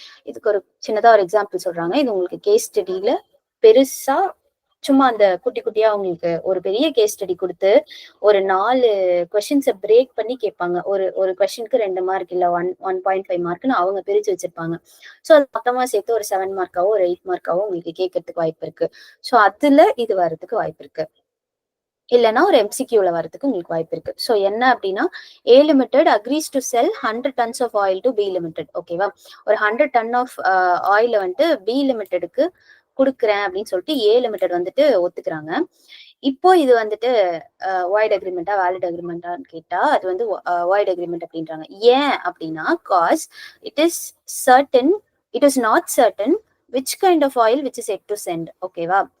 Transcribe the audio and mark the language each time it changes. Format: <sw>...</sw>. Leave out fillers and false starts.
<ta>இதுக்கு ஒரு சின்னதா ஒரு எக்ஸாம்பிள் சொல்றாங்க. இது உங்களுக்கு கேஸ் ஸ்டடியில பெருசா சும்மா அந்த குட்டி குட்டியா உங்களுக்கு ஒரு பெரிய கேஸ் ஸ்டடி கொடுத்து ஒரு 4 கொஸ்டின்ஸை பிரேக் பண்ணி கேட்பாங்க. ஒரு கொஸ்டினுக்கு 2 மார்க் இல்ல 1.5 மார்க்னு அவங்க பிரிச்சு வச்சிருப்பாங்க. ஸோ அது மொத்தமா சேர்த்து ஒரு 7 மார்க்காவோ ஒரு 8 மார்க்காவோ உங்களுக்கு கேட்கறதுக்கு வாய்ப்பு இருக்கு. ஸோ அதுல இது வர்றதுக்கு வாய்ப்பு இருக்கு. இல்லைன்னா ஒரு எம்சிக்யூல வரதுக்கு உங்களுக்கு வாய்ப்பு இருக்கு. ஸோ என்ன அப்படின்னா,</ta> <en>A Limited agrees to sell 100 tons of oil to B Limited.</en> <ta>ஓகேவா? ஒரு 100 ton ஆஃப் ஆயில வந்துட்டு B Limitedக்கு கொடுக்குறேன் அப்படின்னு சொல்லிட்டு A Limited வந்துட்டு ஒத்துக்கிறாங்க. இப்போ இது வந்துட்டு வாய்ட் அக்ரிமெண்டா வேலிட் அக்ரிமெண்டான்னு கேட்டா அது வந்து வாய்ட் அக்ரிமெண்ட் அப்படின்றாங்க. ஏன் அப்படின்னா,</ta> <en>Cause it is not certain which kind of oil which is add to scent. ஓகேவா?</en>